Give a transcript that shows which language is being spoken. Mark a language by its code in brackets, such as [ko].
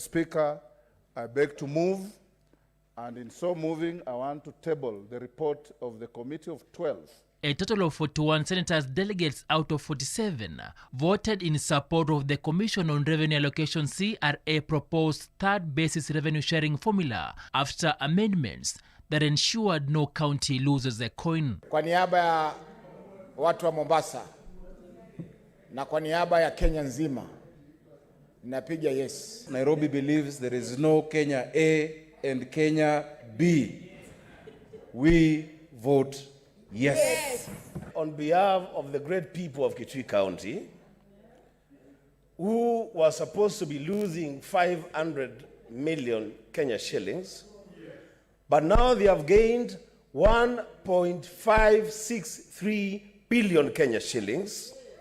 [en] Speaker, I beg to move, and in so moving, I want to table the report of the Committee of 12. A total of 41 senators delegates out of 47 voted in support of the Commission on Revenue Allocation CRA proposed third basis revenue sharing formula after amendments that ensured no county loses a coin. [sw] Kwa niaba ya watu wa Mombasa na kwa niaba ya Kenya nzima, napiga yes. [en] Nairobi believes there is no Kenya A and Kenya B. We vote yes. On behalf of the great people of Kitui County, who were supposed to be losing 500 million Kenya shillings, but now they have gained 1.563 billion Kenya shillings.